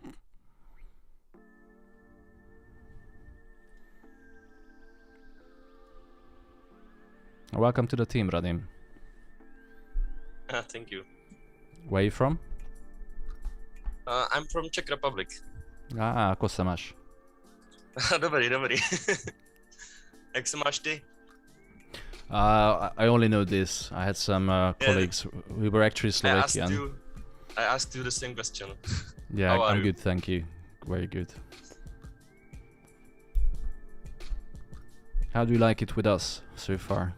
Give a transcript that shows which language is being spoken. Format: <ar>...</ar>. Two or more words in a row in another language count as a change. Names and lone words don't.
<en>Welcome to the team, Radim. Thank you. Where are you from? I'm from Czech Republic.</en> <sk>Ako sa máš?</sk> <cs>Dobrý. Jak se máš ty?</cs> <en>I only know this. I had some colleagues who were actually Slovakian. I asked you the same question. Yeah, How are I'm you? good, thank you. Very good. How do you like it with us so far?</en>